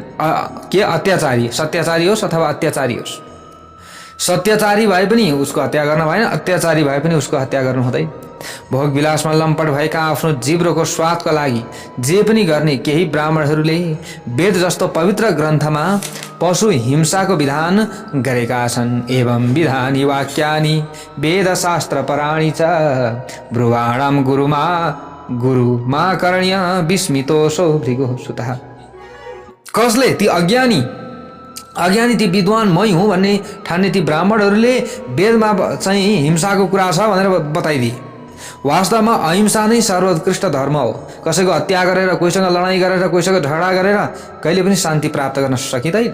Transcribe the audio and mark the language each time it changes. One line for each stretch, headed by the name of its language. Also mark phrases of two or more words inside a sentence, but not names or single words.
Nepali: के अत्याचारी सत्याचारी होस् अथवा अत्याचारी होस्, सत्याचारी भए पनि उसको हत्या गर्न भएन, अत्याचारी भए पनि उसको हत्या गर्नु हुँदैन। भोग विलासमा लम्पट भएका आफ्नो जिब्रोको स्वादका लागि जे पनि गर्ने केही ब्राह्मणहरूले वेद जस्तो पवित्र ग्रन्थमा पशु हिंसाको विधान गरेका छन्।
Sanskrit: एवं विधानी वाक्यानि वेदशास्त्र पराणि च ब्रुवाणं गुरुमा करणीय विस्मितोषो भृगुः सुतः।
Nepali: कसले? ती अज्ञानी ती विद्वान मै हुँ भन्ने ठान्ने ती ब्राह्मणहरूले वेदमा चाहिँ हिंसाको कुरा छ भनेर बताइदिए। वास्तवमा अहिंसा नै सर्वोत्कृष्ट धर्म हो। कसैको हत्या गरेर, कोहीसँग लडाइँ गरेर, कोहीसँग झगडा गरेर कहिले पनि शान्ति प्राप्त गर्न सकिँदैन।